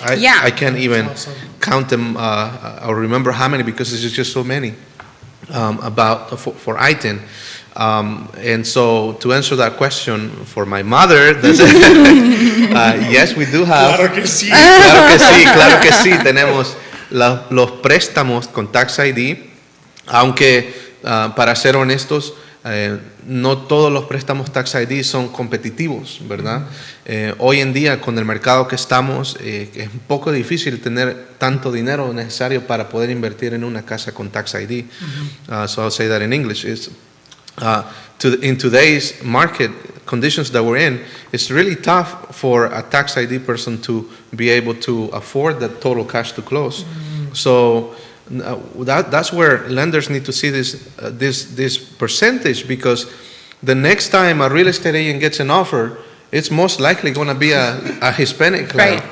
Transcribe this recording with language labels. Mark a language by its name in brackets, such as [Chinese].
[English] Yeah. I can't even Awesome. count them or remember how many, because there's just so many for ITIN. And so to answer that question for my mother, yes, we do have. [Spanish] Claro que sí. Claro que sí. Tenemos los préstamos con Tax ID, aunque para ser honestos, no todos los préstamos Tax ID son competitivos, ¿verdad? Hoy en día, con el mercado que estamos, es un poco difícil tener tanto dinero necesario para poder invertir en una casa con Tax ID. [English] So I'll say that in English. In today's market conditions that we're in, it's really tough for a Tax ID person to be able to afford the total cash to close. So that's where lenders need to see this percentage, because the next time a real estate agent gets an offer, it's most likely going to be a Hispanic client.